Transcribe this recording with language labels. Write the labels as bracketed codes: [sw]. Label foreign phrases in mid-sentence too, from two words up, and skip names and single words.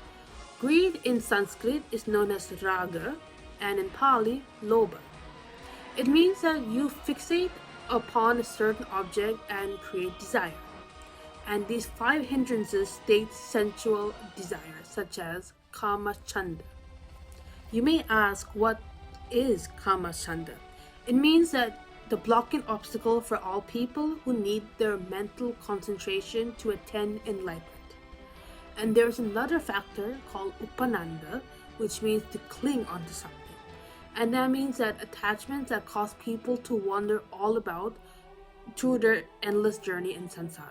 [en] Greed in Sanskrit is known as raga, and in Pali, lobha. It means that you fixate upon a certain object and create desire. And these five hindrances state sensual desire, such as [pi] kama chanda. [en] You may ask, what is [pi] kama chanda? [en] It means that the blocking obstacle for all people who need their mental concentration to attain enlightenment. And there's another factor called upananda, which means to cling onto something. And that means that attachments that cause people to wander all about through their endless journey in samsara.